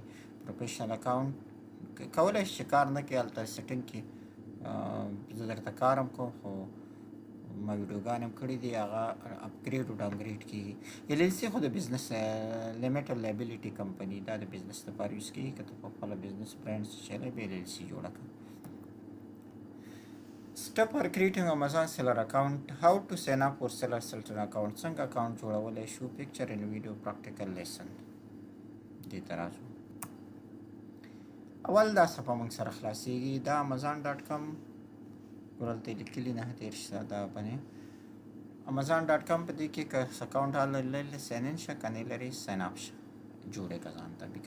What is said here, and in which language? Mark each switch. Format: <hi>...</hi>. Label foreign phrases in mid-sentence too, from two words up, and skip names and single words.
<ps>پروفیشنل اکاونټ کولی شي چې کار نه کوي، هلته سیټینګ کې زه درته کار هم کوم خو ما ویډیوګانې هم کړي دي، هغه اپګریډ او ډاونګریډ کېږي. ایل ایل سی خو د بزنس</ps> <en>limited liability company,</en> <ps>دا د بزنس لپاره یوز کېږي. که ته په خپله</ps> <en>business brand</en> <ps>څه چلی بیا ایل ایل سی جوړه کړه.</ps> <en>Step for creating Amazon seller account. How to sign up for seller account.</en> <ps>څنګه اکاونټ جوړولی شو.</ps> <en>picture in video practical lesson.</en> <ps>دې ته راځو. اول دا صفحه موږ سره خلاصېږي. دا amazon.com ورلته لیکلي 9 دا باندې amazon.com په دې کې که اکاونټ لري</ps> <en>sign in</en> <ps>شه، که نه لري</ps> <en>sign up</en> <ps>شه، جوړې که ځان ته بیکم.</ps>